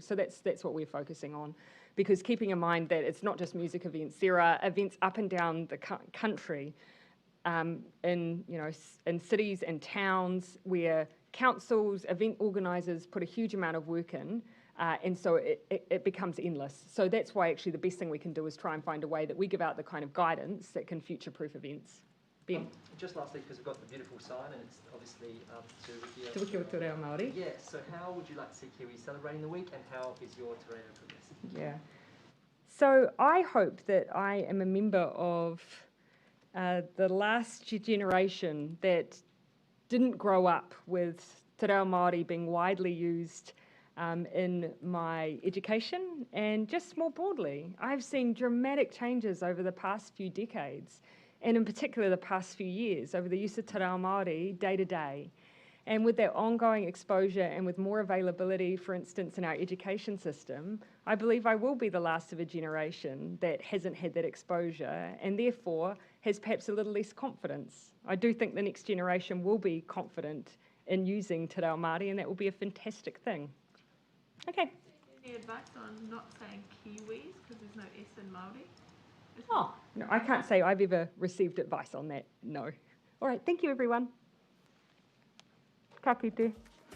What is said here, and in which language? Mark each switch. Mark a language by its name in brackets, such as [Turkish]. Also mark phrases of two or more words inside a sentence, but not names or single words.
[English] So that's what we're focusing on. Because keeping in mind that it's not just music events, there are events up and down the country in cities and towns where councils, event organisers put a huge amount of work in, and so it becomes endless. So that's why actually the best thing we can do is try and find a way that we give out the kind of guidance that can future-proof events. Ben? Just lastly, because we've got the beautiful sign, and it's obviously [Māori] Te wiki o te reo Māori. [English] Yeah, so how would you like to see Kiwis celebrating the week, and how is your [Māori] te reo [English] progressing? Yeah. So I hope that I am a member of the last generation that didn't grow up with [Māori] te reo Māori [English] being widely used in my education and just more broadly. I've seen dramatic changes over the past few decades, and in particular the past few years, over the use of [Māori] te reo Māori [English] day to day. And with that ongoing exposure and with more availability, for instance, in our education system, I believe I will be the last of a generation that hasn't had that exposure and therefore has perhaps a little less confidence. I do think the next generation will be confident in using [Māori] te reo Māori, [English] and that will be a fantastic thing. Okay. Any advice on not saying Kiwis because there's no S in Māori? Oh, no, I can't say I've ever received advice on that, no. All right, thank you everyone. [Māori] Ka kite.